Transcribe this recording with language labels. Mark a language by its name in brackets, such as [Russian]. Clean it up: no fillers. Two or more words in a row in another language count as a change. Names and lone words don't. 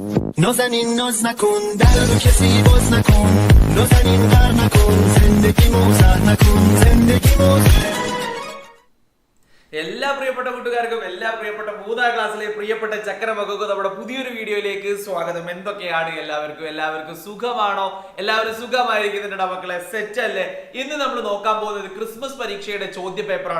[Persian] نازنین ناز نکن در رو کسی باز نکن نازنین غر نکن زندگی موزه نکن زندگی موزه [Malayalam] എല്ലാ പ്രിയപ്പെട്ട കൂട്ടുകാർക്കും എല്ലാ പ്രിയപ്പെട്ട മൂന്നാം ക്ലാസ്സിലെ പ്രിയപ്പെട്ട ചക്കരമക്കൾക്കും നമ്മുടെ പുതിയൊരു വീഡിയോയിലേക്ക് സ്വാഗതം. എന്തൊക്കെയാണ് എല്ലാവർക്കും സുഖമാണോ? എല്ലാവരും സുഖമായിരിക്കുന്നുണ്ട് മക്കളെ, സെറ്റ് അല്ലേ? ഇന്ന് നമ്മൾ നോക്കാൻ പോകുന്നത് ക്രിസ്മസ് പരീക്ഷയുടെ ചോദ്യ പേപ്പറാണ്.